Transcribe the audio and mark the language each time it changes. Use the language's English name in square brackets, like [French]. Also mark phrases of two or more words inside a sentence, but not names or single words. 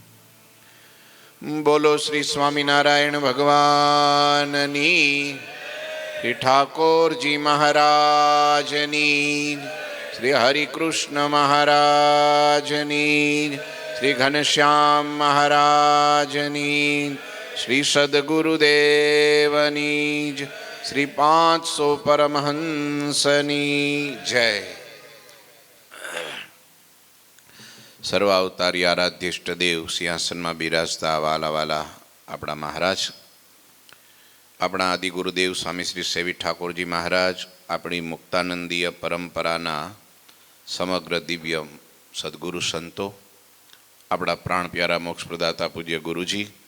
[Gujarati] બોલો શ્રી સ્વામીનારાયણ ભગવાનની, શ્રી ઠાકુર જી મહારાજની, શ્રી હરિકૃષ્ણ મહારાજની, શ્રી ઘનશ્યામ મહારાજની, શ્રી સદ્ગુરુદેવની, શ્રી 500 પરમહંસની જય। સર્વાવતારી આરાધ્ય ઇષ્ટદેવ સિંહાસનમાં બિરાજતા વાલા વાલા આપણા મહારાજ, આપણા આદિ ગુરુદેવ સ્વામી શ્રી સેવી ઠાકોરજી મહારાજ, આપણી મુક્તાનંદીય પરંપરાના સમગ્ર દિવ્ય સદગુરુ સંતો, આપણા પ્રાણ પ્યારા મોક્ષ પ્રદાતા પૂજ્ય ગુરુજી,